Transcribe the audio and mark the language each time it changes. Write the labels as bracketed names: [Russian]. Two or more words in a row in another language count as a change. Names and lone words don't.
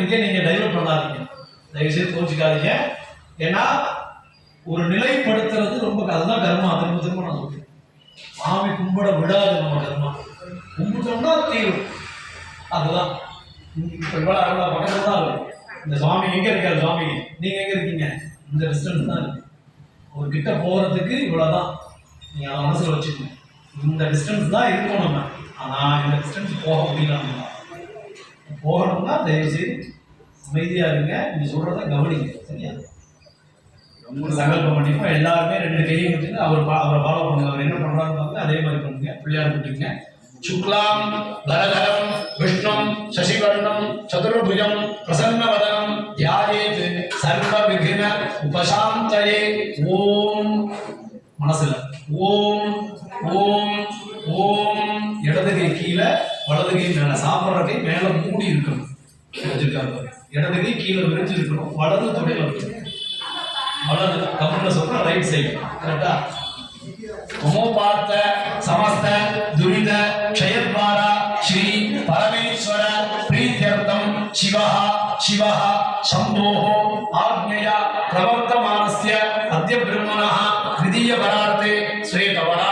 [Tamil] இருக்கேன் நீங்க டைவர்ட் பண்ணாதீங்க தயவுசெய்து கோச்சிக்காதீங்க ஏன்னா ஒரு நிலைப்படுத்துறது ரொம்ப அதுதான் கர்மா திரும்ப திரும்ப நான் சொல்றேன் சாமி கும்பிட விடாது நம்ம கர்மா கும்பிட்டோம்னா தீரும் அதுதான் இப்போ இவ்வளோ அவ்வளோ பக்கத்தில் தான் இருக்கும் இந்த சுவாமி எங்கே இருக்காரு சுவாமி நீங்கள் எங்கே இருக்கீங்க இந்த டிஸ்டன்ஸ் தான் இருக்கு ஒரு கிட்ட போகிறதுக்கு இவ்வளோதான் நீங்கள் அதை மனசில் வச்சுக்கணும் இந்த டிஸ்டன்ஸ் தான் இருக்கும் நம்ம ஆனால் இந்த டிஸ்டன்ஸ் போக முடியல போகணும்னா தயவுசெய்து அமைதியாக இருங்க நீங்கள் சொல்கிறத கவனிங்க சரியா ரொம்ப சங்கல்பம் பண்ணிப்போம் எல்லாருமே 2 கையும் வச்சுட்டு அவரை ஃபாலோ பண்ணுங்க அவர் என்ன பண்ணுறான்னு பாருங்க அதே மாதிரி பண்ணுங்க பிள்ளையார் கூட்டிங்க [Sanskrit] शुक्लां भरधरं विष्णुं शशिवर्णं चतुर्भुजं प्रसन्नवदनं ध्यायेत् सर्वविघ्न उपशान्तये ओम मनसिल ओम ओम ओम [Tamil] இடது கை கீழே வலது கை மேல சாப்பிடுற கை மேல மூடி இருக்கணும் வச்சிருக்காரு இடது கை கீழே விரிஞ்சு இருக்கணும் வலது தொடையில இருக்கணும் வலது கம்முன்னு சொல்ற [English] right side [Sanskrit] கரெக்டா ममोपार्थ समस्त दुरित क्षयद्वारा श्री परमेश्वर प्रीत्यर्थम शिवः शिवः शंभोः आज्ञया प्रवर्तमानस्य अद्य ब्रह्मणः द्वितीय परार्थे श्वेतवर्णः